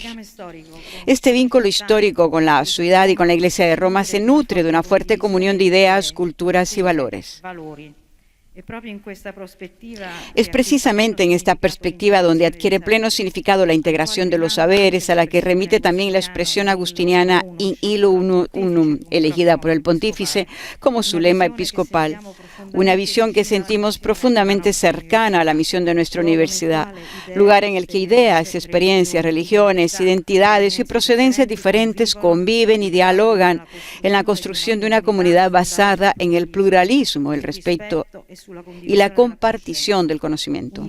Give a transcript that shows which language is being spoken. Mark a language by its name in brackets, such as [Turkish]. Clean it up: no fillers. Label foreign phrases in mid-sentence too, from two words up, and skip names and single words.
[Spanish] Este vínculo histórico con la ciudad y con la Iglesia de Roma se nutre de una fuerte comunión de ideas, culturas y valores. Es precisamente en esta perspectiva donde adquiere pleno significado la integración de los saberes, a la que remite también la expresión agustiniana [Latin] in illo unum, [Spanish] elegida por el pontífice como su lema episcopal, una visión que sentimos profundamente cercana a la misión de nuestra universidad, lugar en el que ideas, experiencias, religiones, identidades y procedencias diferentes conviven y dialogan en la construcción de una comunidad basada en el pluralismo, el respeto y la compartición del conocimiento.